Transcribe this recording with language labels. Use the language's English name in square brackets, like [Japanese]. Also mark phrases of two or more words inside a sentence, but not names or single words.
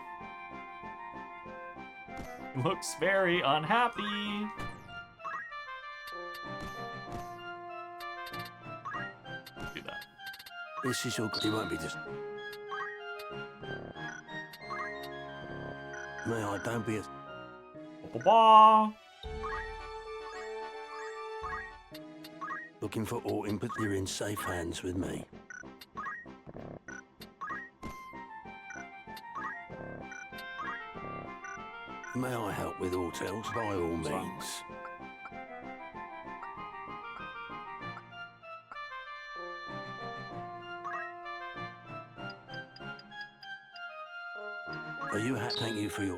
[English] Looks very unhappy. Do that. This is your. You won't be just. May I? Don't be a. Ba-ba-ba. Looking for aught input. You're in safe hands with me. May I help with aught else? By all means. Are you happy? Thank you for your.